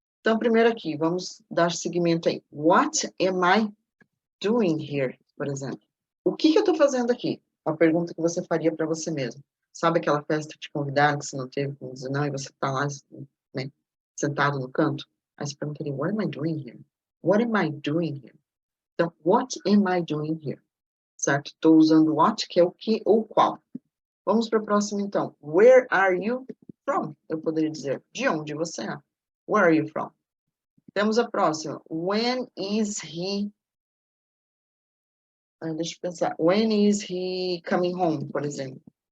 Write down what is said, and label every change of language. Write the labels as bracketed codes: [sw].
[pt] Então, primeiro aqui, vamos dar seguimento aí. [en] What am I doing here, [pt] por exemplo? O que eu estou fazendo aqui? Uma pergunta que você faria para você mesmo. Sabe aquela festa que te convidaram, que você não teve como dizer não, e você está lá, né, sentado no canto? Aí você perguntaria, [en] what am I doing here? What am I doing here? [pt] Então, [en] what am I doing here? [pt] Certo? Estou usando what, que é o que ou qual. Vamos para o próximo, então. [en] Where are you from? [pt] Eu poderia dizer, de onde você é? [en] Where are you from? [pt] Temos a próxima. [en] When is he... [pt] deixa eu pensar. [en] When is he coming home, [pt] por exemplo?